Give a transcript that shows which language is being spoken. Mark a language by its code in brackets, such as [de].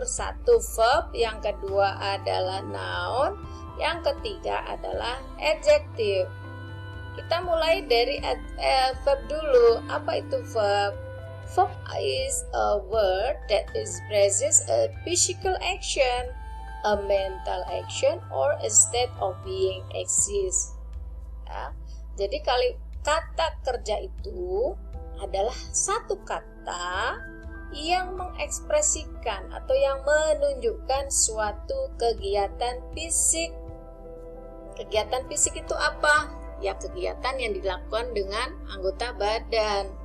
[id] Satu verb, yang kedua adalah noun, yang ketiga adalah adjective. Kita mulai dari verb dulu. Apa itu verb? [en] Verb is a word that expresses a physical action, a mental action, or a state of being exists. [id] Ya. Jadi kata kerja itu adalah satu kata yang mengekspresikan atau yang menunjukkan suatu kegiatan fisik. Kegiatan fisik itu apa? Ya, kegiatan yang dilakukan dengan anggota badan.